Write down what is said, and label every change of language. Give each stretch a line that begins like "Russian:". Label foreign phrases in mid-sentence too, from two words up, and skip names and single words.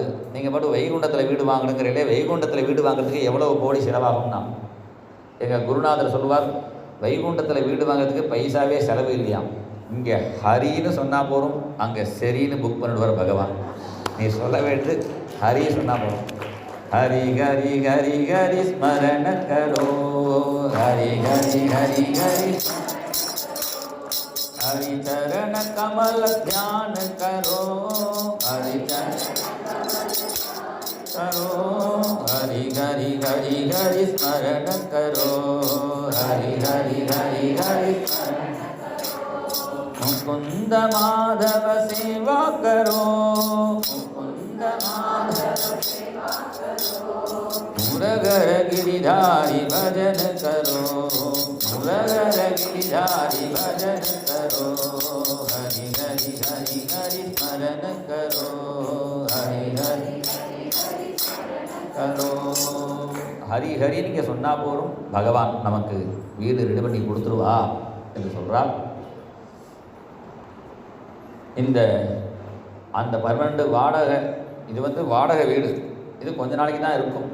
Tamil: நீங்கள் பாட்டு வைகுண்டத்தில் வீடு வாங்கணுங்கிறீங்களே, வைகுண்டத்தில் வீடு வாங்குறதுக்கு எவ்வளோ கோடி செலவாகும்னா, எங்கள் குருநாதர் சொல்லுவார், வைகுண்டத்தில் வீடு வாங்குறதுக்கு பைசாவே செலவு இல்லையாம். இங்கே ஹரின்னு சொன்னால் போகிறோம், அங்கே சரின்னு புக் பண்ணிடுவார் பகவான். நீ சொல்ல வேண்டு ஹரி சொன்னால் போகிறோம்.
Hindi: हरि हरि हरि हरि स्मरण करो, हरि हरि हरि हरि हरि चरण कमल ध्यान करो, हरि करो, हरि हरि हरि हरि स्मरण करो, हरि हरि हरि हरि मुकुंद माधव सेवा करो, मुकुंद माधव सेवा करो, मुरगर गिरिधारी भजन करो, मुरगर गिरिधारी भजन करो, हरि हरि हरि हरि स्मरण करो, हरि हरि करो.
Tamil: ஹரி ஹரி நீங்கள் சொன்னால் போகிறோம், பகவான் நமக்கு வீடு ரெடி பண்ணி கொடுத்துருவா என்று சொல்கிறார். அந்த 12 வாடகை, இது வாடகை வீடு, இது கொஞ்ச நாளைக்கு தான் இருக்கும்.